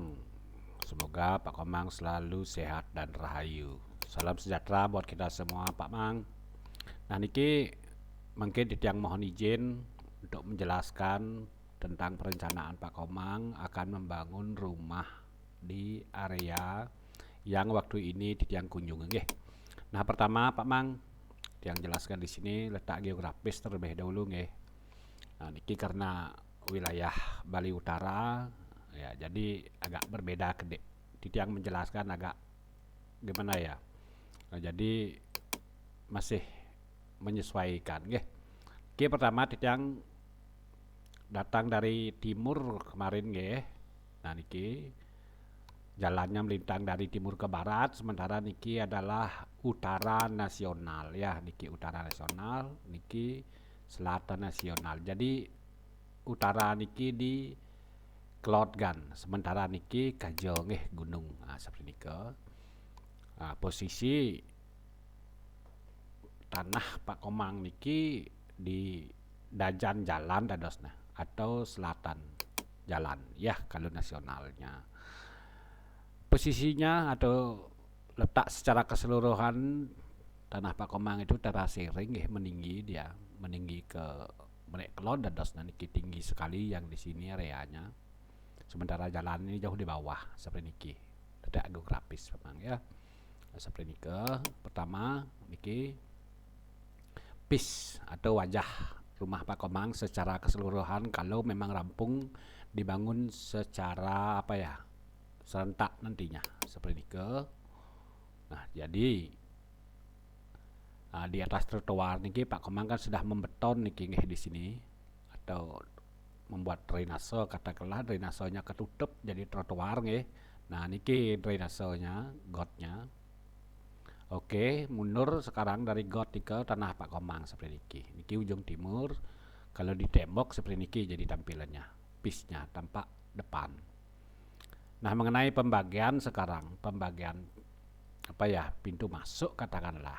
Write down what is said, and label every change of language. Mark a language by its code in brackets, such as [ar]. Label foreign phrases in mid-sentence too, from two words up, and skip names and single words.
[id] Semoga Pak Komang selalu sehat dan rahayu. Salam sejahtera buat kita semua, Pak Mang. Nah, niki mungkin Titiang mohon izin untuk menjelaskan tentang perencanaan Pak Komang akan membangun rumah di area yang waktu ini Titiang kunjungi. Nggih. Nah, pertama Pak Mang, yang jelaskan di sini letak geografis terlebih dahulu nggih. Nah, niki karena wilayah Bali Utara ya, jadi agak berbeda kedek. Titiang menjelaskan agak gimana ya. Nah, jadi masih menyesuaikan nggih. Oke, pertama Titiang datang dari timur kemarin nggih. Nah, niki jalannya melintang dari timur ke barat, sementara niki adalah utara nasional ya, niki utara nasional, niki selatan nasional. Jadi utara niki di Klotgan, sementara niki Kajo nggih gunung. Nah, seperti niki. Nah, posisi tanah Pak Komang niki di [ban] dajan jalan dadosna [id] atau selatan jalan ya kalau nasionalnya. Posisinya atau letak secara keseluruhan tanah Pak Komang itu terasiring meninggi, dia meninggi ke [ban] menek kelon dadosna niki [id] tinggi sekali yang di sini areanya. Sementara jalan ini jauh di bawah seperti niki. Letak geografis memang ya. Seperti niki. Pertama niki pis atau wajah rumah Pak Komang secara keseluruhan kalau memang rampung dibangun secara apa ya, serentak nantinya seperti niki. Nah, jadi di atas trotoar niki Pak Komang kan sudah membeton niki di sini atau membuat drainase, katakanlah drainasenya ketutup jadi trotoar nggih. Nah, niki drainasenya, gotnya. Oke, mundur sekarang dari got ke tanah Pak Komang seperti niki. Niki ujung timur. Kalau di tembok seperti niki jadi tampilannya. Pisnya tampak depan. Nah, mengenai pembagian sekarang, pembagian apa ya, pintu masuk katakanlah.